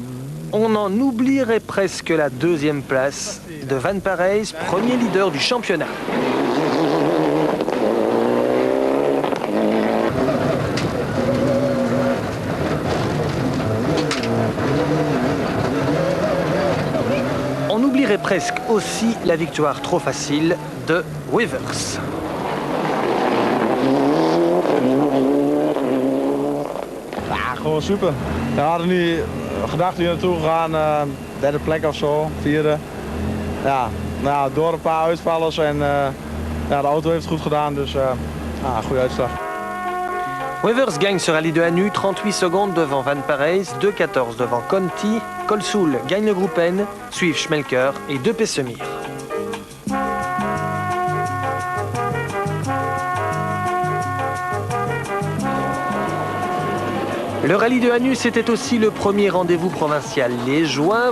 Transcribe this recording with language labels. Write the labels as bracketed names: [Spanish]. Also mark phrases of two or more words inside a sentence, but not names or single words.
[French] On en oublierait presque la deuxième place de Van Parijs, premier leader du championnat. On oublierait presque aussi la victoire trop facile de Wevers. [Dutch] Gewoon super. We hadden nu gedacht hier naartoe gegaan, derde plek of zo, vierde. Ja, nou, door een paar uitvallers en ja, de auto heeft het goed gedaan, dus goede uitslag. [French] Wevers gagne ce rallye de Hanu, 38 secondes devant Van Parijs, 2,14 devant Conti. Colsoul gagne le groupe N, suivent Schmelker et De Pessemir. Le rallye de Hanu, c'était aussi le premier rendez-vous provincial liégeois.